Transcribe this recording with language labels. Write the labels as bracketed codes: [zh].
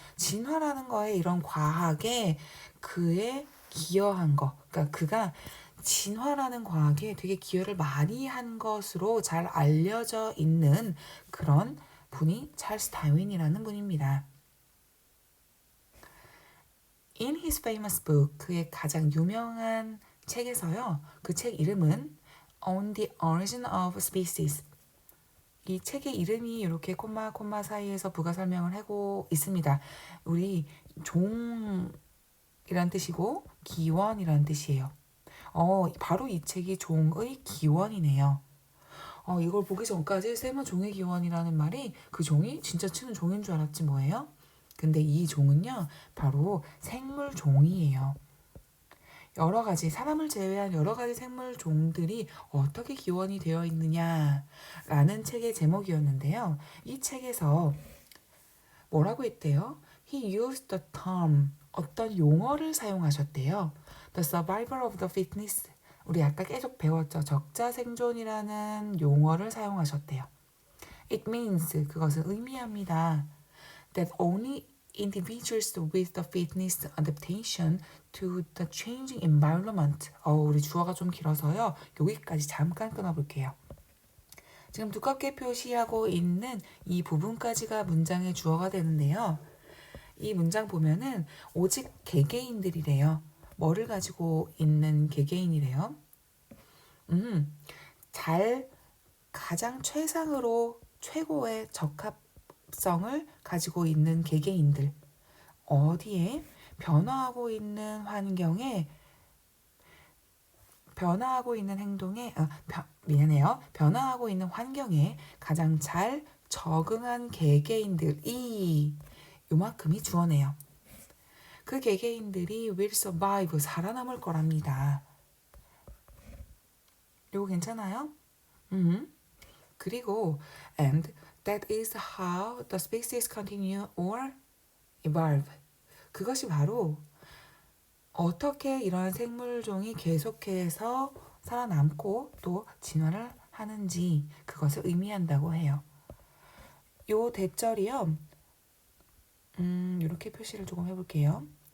[ko] 진화라는 거에 이런 과학에 그의 기여한 거, 그러니까 그가 진화라는 과학에 되게 기여를 많이 한 것으로 잘 알려져 있는 그런 분이 찰스 다윈이라는 분입니다. [en] In his famous book, [ko] 그의 가장 유명한 책에서요. 그 책 이름은 On the Origin of Species. 이 책의 이름이 이렇게 콤마 사이에서 부가 설명을 하고 있습니다. 우리 종이란 뜻이고 기원이란 뜻이에요. 바로 이 책이 종의 기원이네요. 이걸 보기 전까지 쌤은 종의 기원이라는 말이 그 종이 진짜 치는 종인 줄 알았지 뭐예요? 근데 이 종은요, 바로 생물 종이에요. 여러 가지 사람을 제외한 여러 가지 생물 종들이 어떻게 기원이 되어 있느냐라는 책의 제목이었는데요. 이 책에서 뭐라고 했대요? [en] He used the term [ko] 어떤 용어를 사용하셨대요. [en] The survival of the fittest. [ko] 우리 아까 계속 배웠죠. 적자생존이라는 용어를 사용하셨대요. [en] It means [ko] 그것은 의미합니다. [en] That only individuals with the fitness adaptation to the changing environment. [ko] 우리 주어가 좀 길어서요. 여기까지 잠깐 끊어볼게요. 지금 두껍게 표시하고 있는 이 부분까지가 문장의 주어가 되는데요. 이 문장 보면은 오직 개개인들이래요. 뭐를 가지고 있는 개개인이래요? 가장 최상으로 최고의 적합성을 가지고 있는 개개인들, 어디에 변화하고 있는 환경에 변화하고 있는 행동에 변화하고 있는 환경에 가장 잘 적응한 개개인들이 요만큼이 주어네요. 그 개개인들이 [en] will survive, [ko] 살아남을 거랍니다. 이거 괜찮아요? 그리고 [en] and that is how the species continue or evolve. [ko] 그것이 바로 어떻게 이러한 생물종이 계속해서 살아남고 또 진화를 하는지 그것을 의미한다고 해요. 요 대절이요. 이렇게 표시를 조금 해볼게요.